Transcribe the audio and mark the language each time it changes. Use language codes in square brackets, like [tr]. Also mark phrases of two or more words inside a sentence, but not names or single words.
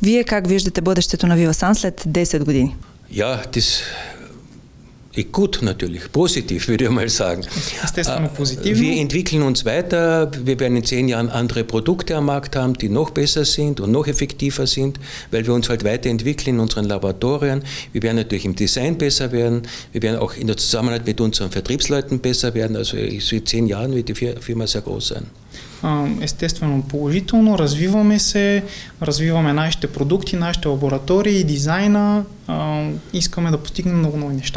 [bg] Вие как виждате бъдещето на Vivasan след 10 години? [de] Ja, das ist gut natürlich, positiv würde ich mal sagen. [bg] Естествено позитивно. [de] Wir entwickeln uns weiter, wir werden in 10 Jahren andere Produkte am Markt haben, die noch besser sind und noch effektiver sind, weil wir uns halt weiterentwickeln in unseren Laboratorien. Wir werden natürlich im Design besser werden, wir werden auch in der Zusammenarbeit mit unseren Vertriebsleuten besser werden, also in 10 Jahren wird die Firma sehr groß sein. [bg] Естествено положително, развиваме нашите продукти, нашите лаборатории, дизайна, искаме да постигнем много нови неща.